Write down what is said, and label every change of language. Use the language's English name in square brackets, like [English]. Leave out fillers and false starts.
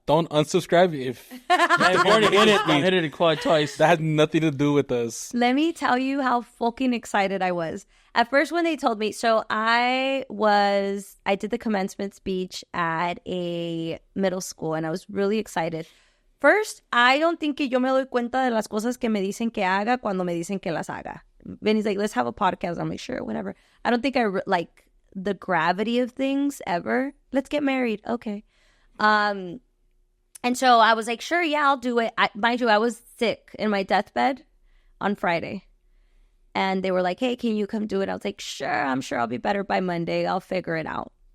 [English] Don't unsubscribe if I've already hit it. I hit it quite twice. that had nothing to do with us. Let me tell you how fucking excited I was. At first when they told me, so I did the commencement speech at a middle school and I was really excited. First, I don't think [Spanish] que yo me doy cuenta de las cosas que me dicen que haga cuando me dicen que las haga. [English] Benny's like, let's have a podcast. I'm like, sure, whatever. I don't think I like the gravity of things ever. Let's get married. Okay. And so I was like, sure, yeah, I'll do it. Mind you, I was sick in my deathbed on Friday. And they were like, hey, can you come do it? I was like, sure, I'm sure I'll be better by Monday. I'll figure it out.